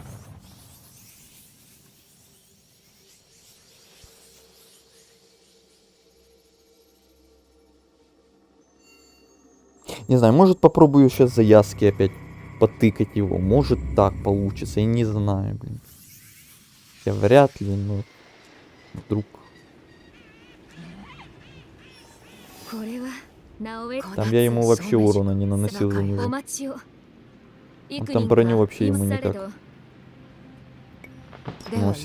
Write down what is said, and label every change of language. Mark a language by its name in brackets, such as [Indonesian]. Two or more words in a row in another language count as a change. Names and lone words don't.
[Russian] Не знаю, может попробую сейчас за Яски опять потыкать его. Может так получится, я не знаю, блин. Я вряд ли, но вдруг. [Japanese] これは直江 [Russian] Там я ему вообще урона не наносил за [Japanese] お [Russian] него. [Japanese] 待ちを [Russian] Он там броню вообще ему никак. [Japanese] では [Russian] Носит.